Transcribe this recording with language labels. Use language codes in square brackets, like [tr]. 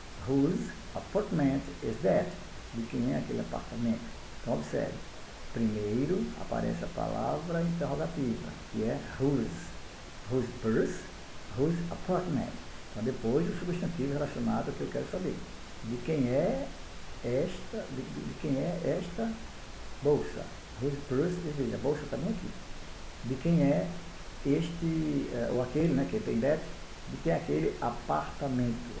[en] Whose apartment is that? [pt] De quem é aquele apartamento? Então observe. Primeiro aparece a palavra interrogativa, que é whose. [en] Whose purse, whose apartment. [pt] Então depois o substantivo relacionado ao que eu quero saber. De quem é esta, de quem é esta bolsa? [en] Whose purse is this? [pt] A bolsa está bem aqui. De quem é este, ou aquele, né, que tem that, de quem é aquele apartamento?